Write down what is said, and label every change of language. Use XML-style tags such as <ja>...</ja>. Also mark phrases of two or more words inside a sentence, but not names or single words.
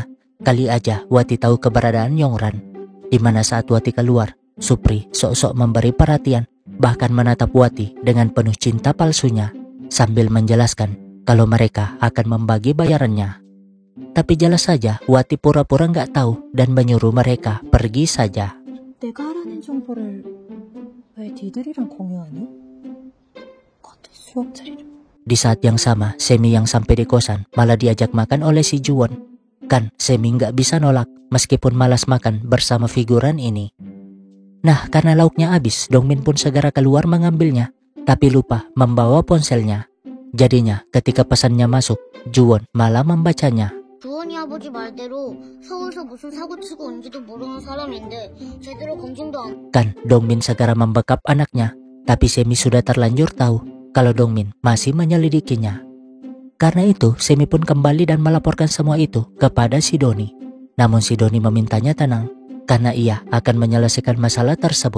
<id>Kali aja Wati tahu keberadaan Yongran. Di mana saat Wati keluar, Supri sok-sok memberi perhatian, bahkan menatap Wati dengan penuh cinta palsunya, sambil menjelaskan kalau mereka akan membagi bayarannya. Tapi jelas saja Wati pura-pura nggak tahu dan menyuruh mereka pergi saja.</id> <ko>내가 알아낸 정보를 왜 니들이랑 공유하니? 같은 수업 자리를.</ko> <id>Di saat yang sama, Semi yang sampai di kosan malah diajak makan oleh si Juwon. Kan Semi nggak bisa nolak meskipun malas makan bersama figuran ini. Nah, karena lauknya habis, Dongmin pun segera keluar mengambilnya, tapi lupa membawa ponselnya. Jadinya ketika pesannya masuk, Juwon malah membacanya.</id> <ko>주원이 아버지 말대로 서울서 무슨 사고 치고 온지도 모르는 사람인데 제대로 검진도 안.</ko> <id>Kan Dongmin segera membekap anaknya, tapi Semi sudah terlanjur tahu kalau Dongmin masih menyelidikinya. Karena itu Semi pun kembali dan melaporkan semua itu kepada si Doni. Namun si Doni memintanya tenang karena ia akan menyelesaikan masalah tersebut.</id>